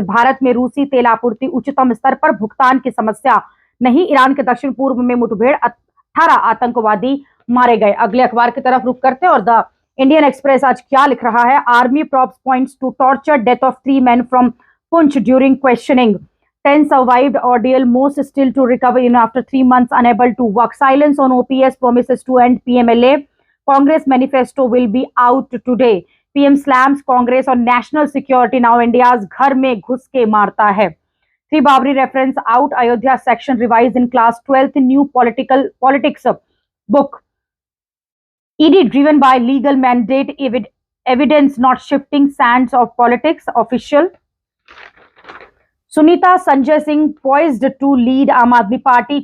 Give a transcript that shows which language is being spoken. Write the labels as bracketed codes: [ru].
[hi] भारत में रूसी तेल आपूर्ति उच्चतम स्तर पर। भुगतान की समस्या नहीं। ईरान के दक्षिण पूर्व में मुठभेड़। 18 आतंकवादी मारे गए। अगले अखबार की तरफ रुक करते हैं और द इंडियन एक्सप्रेस आज क्या लिख रहा है। [en] Army props points to torture death of 3 men from Poonch during questioning. 10 survived ordeal, most still to recover in after 3 months unable to work. Silence on OPS promises to end PMLA. Congress manifesto will be out today. PM slams Congress on national security. Now India's [hi] घर में घुस के मारता है। [en] 3 Babri reference out. Ayodhya section revised in class 12th. New politics book. ED driven by legal mandate. Evidence not shifting sands of politics. Official. Sunita Sanjay Singh poised to lead Aam Aadmi Party.